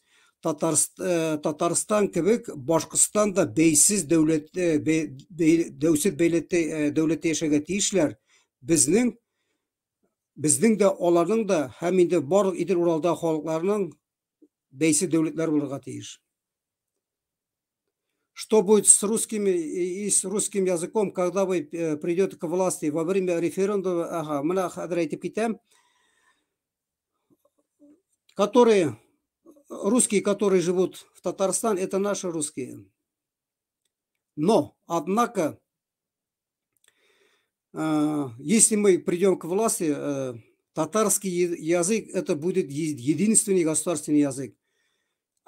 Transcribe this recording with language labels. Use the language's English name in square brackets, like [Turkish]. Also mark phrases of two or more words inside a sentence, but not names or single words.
[Tatar] Татарстан кебек Башкортстан да бәйсез дәүләттә яшәргә тиешләр. Безнең дә, аларның да, һәм инде барлык Идел Уралда халыкларның бәйсез дәүләтләр булырга тиеш. [Russian] Что будет с русским языком, когда вы придете к власти во время референдума? [Tatar] Менә хәзер әйтеп китәм, [Russian] русские, которые живут в Татарстане, это наши русские. Но, однако, если мы придем к власти, татарский язык это будет единственный государственный язык.